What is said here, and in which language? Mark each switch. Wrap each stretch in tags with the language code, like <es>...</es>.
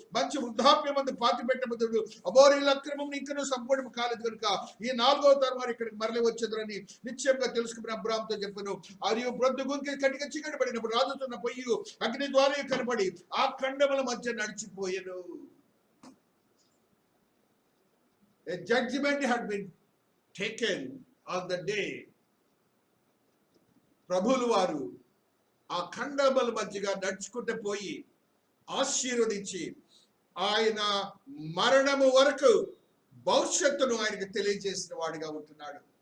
<te>మంచి వృద్ధాప్యమందు పాతి పెట్టబదుడు. అబోరీల అక్రమం ఇంకనూ సంపూర్ణము కాలేదు కనుక ఈ 4వ తరం వారు ఇక్కడికి మరలి వచ్చేదని నిశ్చయంగా తెలుసుకుని అబ్రాహాముతో చెప్పాను. మరియు ప్రొద్దుగుంకి కటిక చీకటి పడినప్పుడు రాజుతున్న పొయ్యి అగ్ని ద్వారా కనబడి ఆ ఖండముల మధ్య నడిచిపోయెను.</te> <en>A judgment had been taken on the day.</en> <te>ప్రభువులు వారు ఆ ఖండముల మధ్యగా నడుచుకుంటూ పోయి ఆశీర్వదించి ఆయన మరణము వరకు భవిష్యత్తును ఆయనకు తెలియజేసిన వాడిగా ఉంటున్నాడు.</te>